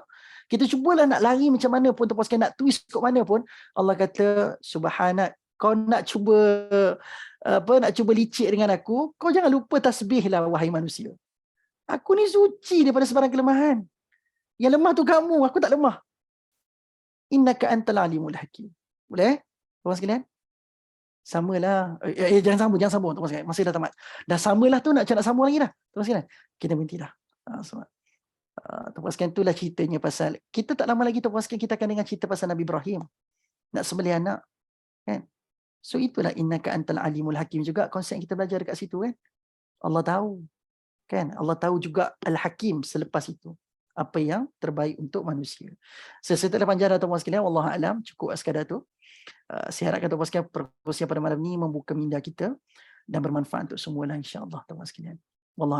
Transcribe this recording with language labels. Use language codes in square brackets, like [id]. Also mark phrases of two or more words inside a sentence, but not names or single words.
[ms] Kita cubalah nak lari macam mana pun, tuan-tuan sekalian, nak twist kat mana pun. Allah kata, subhanak, kau nak cuba licik dengan aku, kau jangan lupa tasbih lah wahai manusia. Aku ni suci daripada sebarang kelemahan. Yang lemah tu kamu, aku tak lemah. [ar] إنك أنت العليم الحكيم. [ms] Boleh? Tuan sekalian? Samalah. Jangan sambung tuan sekalian. Masih dah tamat. Dah samalah tu nak sambung lagi dah. Tuan sekalian, kita berhenti dah. Tuan sekalian, itulah ceritanya pasal, kita tak lama lagi tuan sekalian, kita akan dengar cerita pasal Nabi Ibrahim. Nak sembelih anak. Kan? So itulah [ar] إنك أنت العليم الحكيم [ms] juga konsep yang kita belajar dekat situ kan. Allah tahu. Kan? Allah tahu juga Al-Hakim selepas itu. Apa yang terbaik untuk manusia. Saya tak ada panjang dah tuan-tuan sekalian. [ar] والله أعلم, [ms] cukup sekadar tu. Saya harapkan tuan-tuan sekalian perkongsian pada malam ni membuka minda kita dan bermanfaat untuk semua lah [ar] إن شاء الله [ms] tuan-tuan sekalian.